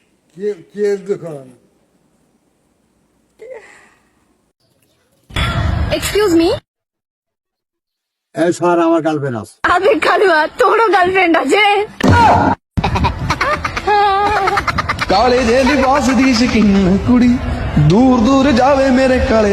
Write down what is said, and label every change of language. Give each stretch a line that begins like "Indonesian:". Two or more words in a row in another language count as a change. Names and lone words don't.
Bangla: কে দোকান?
English: Excuse me.
Bangla: এই স্যার, আমার গার্লফ্রেন্ড আছে। আবে কালুয়া, তোরও গার্লফ্রেন্ড আছে?
Punjabi: ਕਾਲੇ ਜੇ ਲਿਬਾਸ ਦੀ ਸ਼ਕੀਨ ਕੁੜੀ ਦੂਰ ਦੂਰ ਜਾਵੇ ਮੇਰੇ ਕਾਲੇ